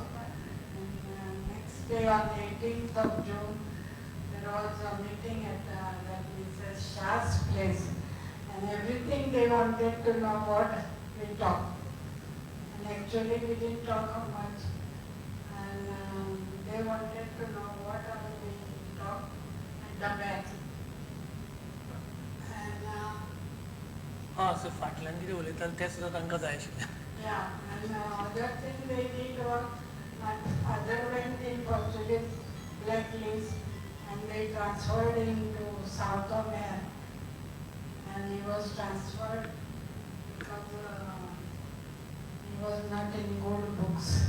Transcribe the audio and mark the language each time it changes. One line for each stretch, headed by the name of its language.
English: And next day on 18th of June, there was a meeting at that Mrs. Shah's place. And everything they wanted to know what we talked. And actually we didn't talk much. And they wanted to know what all we talked at the back. And
Goan Konkani: हां sir फाटल्यान कितें उलयताले तें सुद्दां तांकां जाय आशिल्लें.
English: yeah, and other thing they did was my father went in Portuguese blacklist and they transferred him to South America. And he was transferred because he was not in good books.